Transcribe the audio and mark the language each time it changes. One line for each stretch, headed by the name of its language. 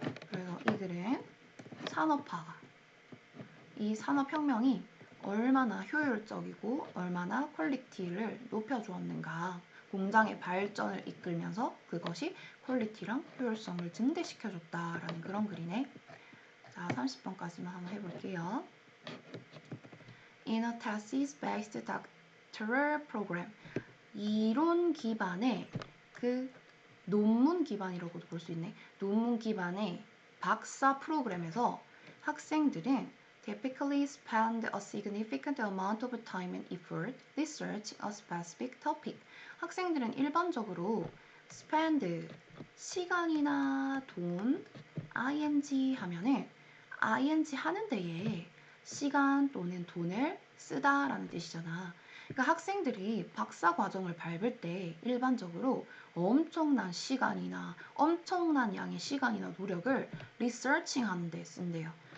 Korean: 그래서 이들은 산업화가, 이 산업혁명이 얼마나 효율적이고 얼마나 퀄리티를 높여주었는가, 공장의 발전을 이끌면서 그것이 퀄리티랑 효율성을 증대시켜줬다라는 그런 글이네. 자, 30번까지만 한번 해볼게요.
English: In a thesis-based doctoral program,
Korean: 이론 기반의 그 논문 기반이라고도 볼 수 있네. 논문 기반의 박사 프로그램에서 학생들은
English: typically spend a significant amount of time and effort researching a specific topic.
Korean: 학생들은 일반적으로 spend, 시간이나 돈, ing 하면은 ing 하는 데에 시간 또는 돈을 쓰다라는 뜻이잖아. 그러니까 학생들이 박사 과정을 밟을 때 일반적으로 엄청난 시간이나 엄청난 양의 시간이나 노력을 리서칭 하는 데 쓴대요.